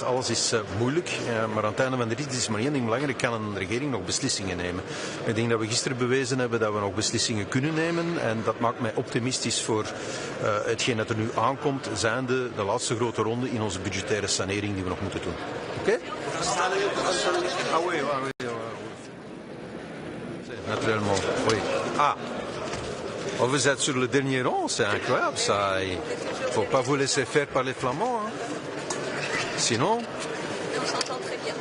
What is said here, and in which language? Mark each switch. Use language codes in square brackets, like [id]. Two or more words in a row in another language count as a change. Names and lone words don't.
[nl] Alles is moeilijk. Maar aan het einde van de rit is maar één ding belangrijk. Kan een regering nog beslissingen nemen? Ik denk dat we gisteren bewezen hebben dat we nog beslissingen kunnen nemen. En dat maakt mij optimistisch voor hetgeen dat er nu aankomt. Zijnde de laatste grote ronde in onze budgettaire sanering die we nog moeten doen. Oké? [fr] Ah oui. Naturellement, oui. Ah, vous êtes sur le dernier rang, c'est incroyable ça. Il ne faut pas vous laisser faire par les Flamands. Hein. Sinon... On s'entend très bien.